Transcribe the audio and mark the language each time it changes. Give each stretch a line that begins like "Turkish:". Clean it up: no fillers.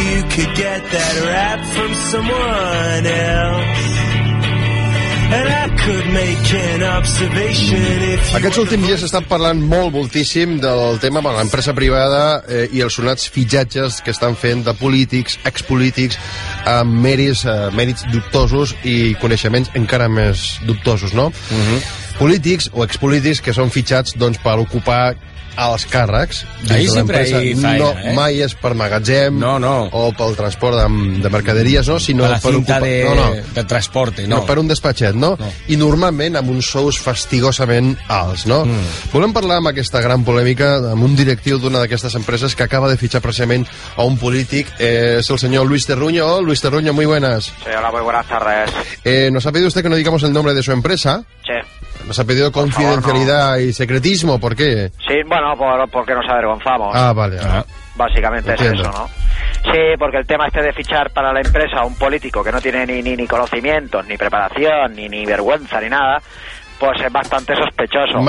English: Could get that rap from someone else. And I could make an observation if you...
Catalan: Aquests últims dies s'estan parlant molt moltíssim del tema amb l'empresa privada i els sonats fitxatges que estan fent de polítics, expolítics, amb mèrits dubtosos i coneixements encara més dubtosos, no? Polítics o expolítics que són fitxats, doncs, per ocupar als càrrecs dins de l'empresa. No, mai és per magatzem, no. O pel transport de mercaderies, no? Sinó per la per cinta ocupar... de transporte, no. No, per un despatxet, no? I normalment amb uns sous fastigosament alts, no? Volem parlar amb aquesta gran polèmica amb un directiu d'una d'aquestes empreses que acaba de fitxar precisament a un polític. És el senyor Luis Terruño.
Spanish: Oh, Luis Terruño, muy buenas. Sí, hola, muy buenas tardes. Nos ha pedido usted que no digamos el nombre de su empresa. Sí. Nos ha pedido confidencialidad y secretismo, ¿por qué? Sí, bueno, porque nos avergonzamos. Ah, vale. Básicamente es eso, ¿no? Sí, porque el tema este de fichar para la empresa a un político que no tiene ni conocimientos, ni preparación, ni vergüenza, ni nada, pues es bastante sospechoso.